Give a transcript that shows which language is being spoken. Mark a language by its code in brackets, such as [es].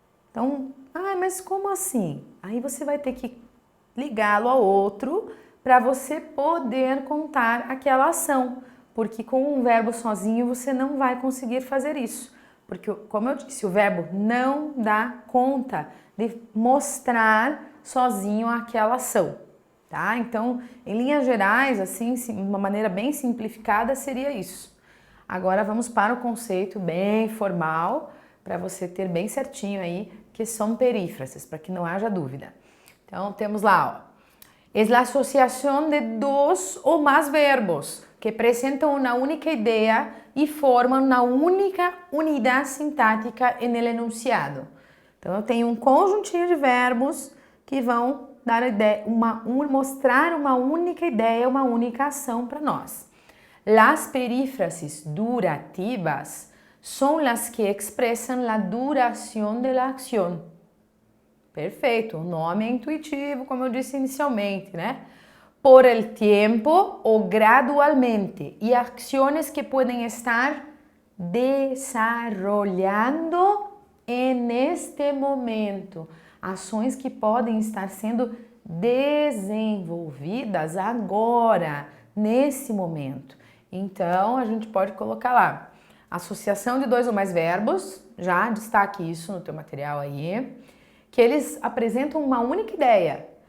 [pt] Então, mas como assim? Aí você vai ter que ligá-lo a outro para você poder contar aquela ação, porque com um verbo sozinho você não vai conseguir fazer isso, porque, como eu disse, o verbo não dá conta de mostrar sozinho aquela ação, tá? Então, em linhas gerais, assim, de uma maneira bem simplificada, seria isso. Agora vamos para o conceito bem formal, para você ter bem certinho aí, que são perífrases, para que não haja dúvida. Então, temos lá, ó. [es] Es la asociación de dos o más verbos que presentan una única idea y forman una única unidad sintática en el enunciado. [pt] Então, eu tenho um conjuntinho de verbos que vão dar mostrar uma única ideia, uma única ação para nós. [es] Las perífrasis durativas son las que expresan la duración de la acción. [pt] Perfeito, o nome é intuitivo, como eu disse inicialmente, né? [es] Por el tiempo o gradualmente y acciones que pueden estar desarrollando en este momento. [pt] Ações que podem estar sendo desenvolvidas agora, nesse momento. Então, a gente pode colocar lá, associação de dois ou mais verbos, já destaque isso no teu material aí, que eles apresentam uma única ideia.